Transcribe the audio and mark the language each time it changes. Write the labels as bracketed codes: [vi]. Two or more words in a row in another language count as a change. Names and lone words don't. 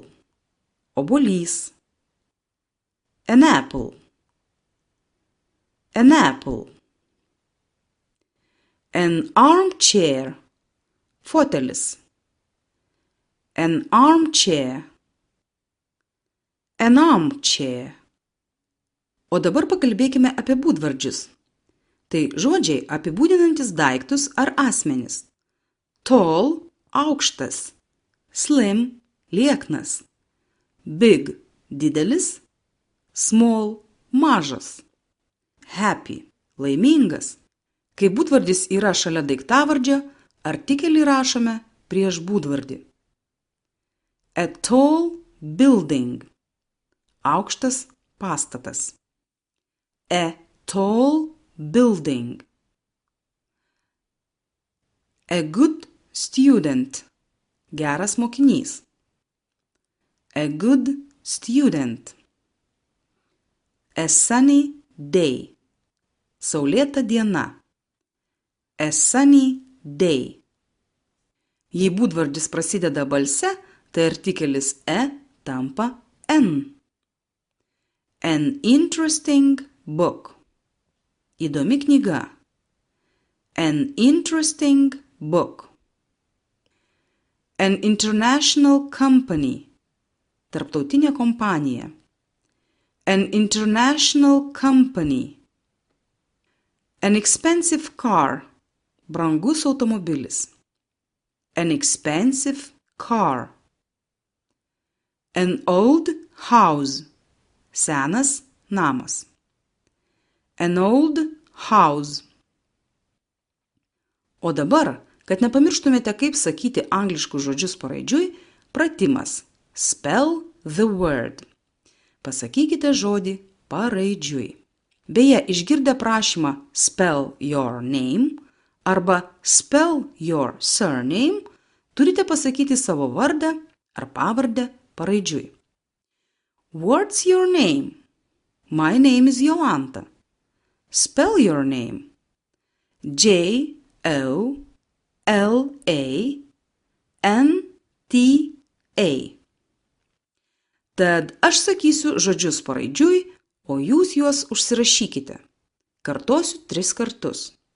[en] Obuolys. An apple. An apple. An armchair. Fotelis. An armchair. An armchair. [lt] O dabar pakalbėkime apie būdvardžius. Tai žodžiai apibūdinantis daiktus ar asmenis. Tall – aukštas. Slim – lieknas. Big – didelis. Small – mažas. Happy – laimingas. Kai būdvardis yra šalia daiktavardžio, artikelį rašome prieš būdvardį. [en] A tall building. [lt] Aukštas pastatas. [en] A tall building. A good student. [lt] Geras mokinys. [en] A good student. A sunny day. [lt] Saulėta diena. [en] A sunny day. [lt] Jei būdvardis prasideda balse, tai artikelis e tampa n. [en] An interesting book. [lt] Įdomi knyga. [en] An interesting book. An international company. [lt] Tarptautinė kompanija. [en] An international company. An expensive car. [lt] Brangus automobilis. [en] An expensive car. An old house. [lt] Senas namas. [en] An old house. [lt] O dabar, kad nepamirštumėte, kaip sakyti angliškus žodžius paraidžiui, pratimas. [en] Spell the word. [lt] Pasakykite žodį paraidžiui. Beje, išgirdę prašymą [en] spell your name [lt] arba [en] spell your surname, [lt] turite pasakyti savo vardą ar pavardę paraidžiui. [en] What's your name? My name is Jolanta. Spell your name. J-O-L-A-N-T-A. [lt] Tad aš sakysiu žodžius paraidžiui, o jūs juos užsirašykite. Kartosiu 3 kartus.